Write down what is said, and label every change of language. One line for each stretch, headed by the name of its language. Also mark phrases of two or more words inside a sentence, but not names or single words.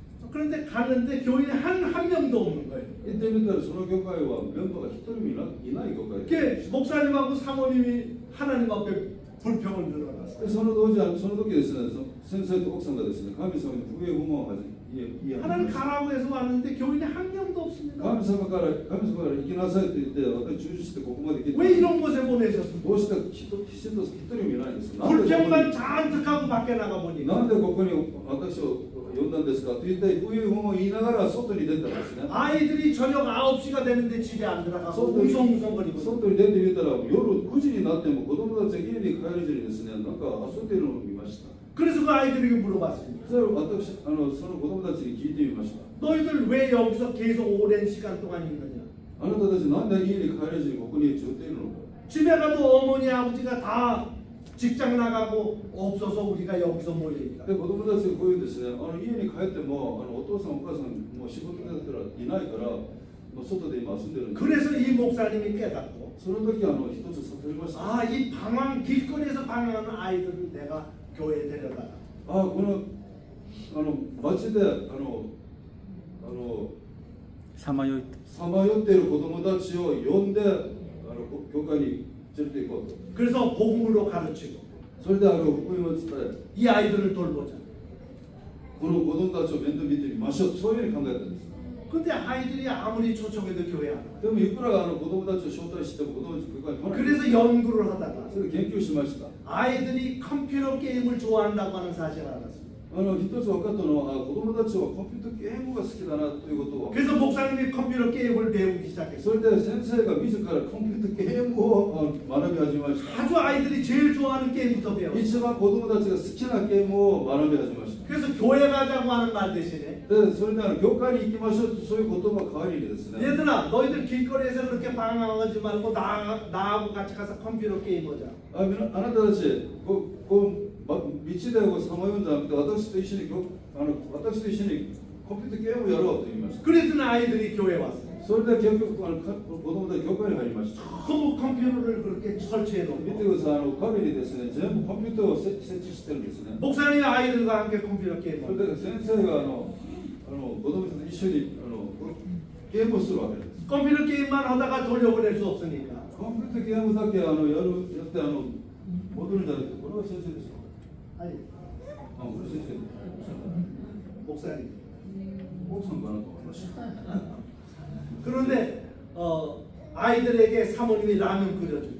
Korean: 그런데 가는데 교인이 한 명도 없는 거예요.
Japanese: 行ってみたらその教会はメンバーが一人もいない教会で
Korean: 그 목사님하고 사모님이 하나님 앞에 불평을 늘어났어요.
Japanese: その時ですね、先生と奥さんがですね、神様に不平不満を
Korean: 하나님 가라고 해서 왔는데 교인이 한 명도 없습니다.
Japanese: 神様から行きなさいと言って私中止してここまで来て
Korean: 왜 이런 곳에 보내셨습니까?
Japanese: どうしてきちんと一人もいないんですか。
Korean: 불평만 잔뜩 하고 밖에 나가 보니까
Japanese: なんでここに私を呼んだんですかと言って不平不満を言いながら外に出たんですね。
Korean: 아이들이 저녁 9시가 되는데 집에 안 들어가고 웅성웅성거리고
Japanese: 外に出てみたら夜9時になっても子供たちが家に帰れずにですね、なんか遊んでいるのを見ました。
Korean: 그래서 그 아이들에게 물어봤습니다.
Japanese: それを私その子供たちに聞いてみました。
Korean: 너희들 왜 여기서 계속 오랜 시간 동안 있느냐?
Japanese: あなたたちなんで家に帰れずにここにずっといるのか。
Korean: 집에 가도 어머니 아버지가 다 직장 나가고 없어서 우리가 여기서 모여 있다.
Japanese: で子供たちがこういうですね、家に帰ってもお父さんお母さんもう仕事だったらいないから、もう外で今遊んでるんです。
Korean: 그래서 이 목사님이 깨닫고
Japanese: その時一つ悟りました。
Korean: 아, 이 방황 길거리에서 방황하는 아이들을 내가 교회에 데려다.
Japanese: この町でさまよいさまよっている子供たちを呼んで教会に連れて行こうと。
Korean: 그래서 복음으로 가르치고
Japanese: それで福音を伝え、
Korean: 이 아이들을 돌보자.
Japanese: この子供たちを面倒見てみましょう、そういうふうに考えたんです。
Korean: 근데 아이들이 아무리 초청해도 교회 안 와.
Japanese: でもいくら子供たちを招待しても子供たち教会に来ない。
Korean: 그래서 연구를 하다가
Japanese: それで研究しました。
Korean: 아이들이 컴퓨터 게임을 좋아한다고 하는 사실을 알았습니다.
Japanese: 一つ分かったのは子供たちはコンピュータゲームが好きだなということを。
Korean: 그래서 목사님이 컴퓨터 게임을 배우기 시작했어요.
Japanese: それで先生が自らコンピュータゲームを学び始めました。
Korean: 아주 아이들이 제일 좋아하는 게임부터 배웠어요.
Japanese: 一番子供たちが好きなゲームを学び始めました。
Korean: 그래서 교회 가자고 하는 말 대신에
Japanese: でそれで教会に行きましょうとそういう言葉代わりにですね。
Korean: 얘들아 너희들 길거리에서 그렇게 방황하지 말고 나하고 같이 가서 컴퓨터 게임 하자.
Japanese: あなたたち道でさまようんじゃなくて私と一緒にコンピュータゲームをやろうと言いました。
Korean: 그랬더니 아이들이 교회에 왔어요.
Japanese: それで結局子供たち教会に入りました。
Korean: 너무 컴퓨터를 그렇게 설치해
Japanese: 見て
Korean: 놓고
Japanese: ください、壁にですね全部コンピューターを設置してるんですね。
Korean: 목사님이 아이들과 함께 컴퓨터 게임
Japanese: それで先生が子供たちと一緒にゲームをするわけです。
Korean: 컴퓨터 게임만 하다가 돌려보낼 수 없으니까
Japanese: コンピュータゲームだけやって戻るんじゃなくて、これは先生ですか。
Korean: 아니
Japanese: これ先生。
Korean: 목사님
Japanese: 奥さんかなと思いました。
Korean: 그런데 아이들에게 사모님이 라면 끓여주고